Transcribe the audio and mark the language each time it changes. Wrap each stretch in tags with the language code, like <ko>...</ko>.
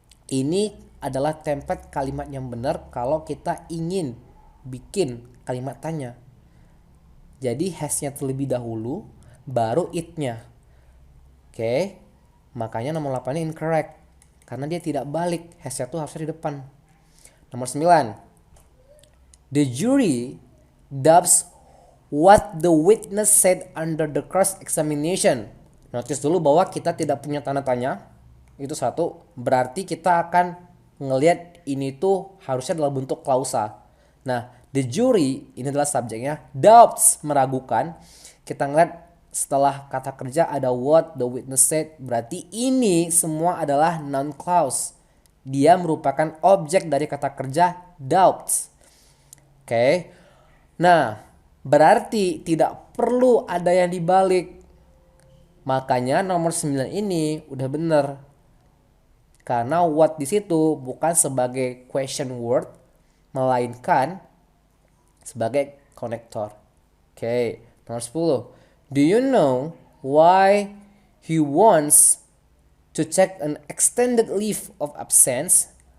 <id>Ini adalah template kalimat yang benar kalau kita ingin bikin kalimat tanya. Jadi has-nya terlebih dahulu, baru it-nya. Oke, makanya nomor 8 ini incorrect. karena dia tidak balik, hasnya tuh harusnya di depan. Nomor 9.</id> <en>The jury doubts what the witness said under the cross examination.</en> <id>Notice dulu bahwa kita tidak punya tanda tanya. Itu satu, berarti kita akan ngelihat ini tuh harusnya dalam bentuk klausa. Nah,</id> <en>the jury</en> <id>ini adalah subjeknya, doubts meragukan. Kita ngeliat setelah kata kerja ada</id> <en>what the witness said,</en> <id>berarti ini semua adalah noun clause. Dia merupakan objek dari kata kerja doubts. Oke. Nah, berarti tidak perlu ada yang dibalik. Makanya nomor 9 ini udah bener. Karena what di situ bukan sebagai question word, melainkan sebagai konektor. Oke, nomor 10.</id> <en>Do you know why he wants to check an extended leave of absence?</en>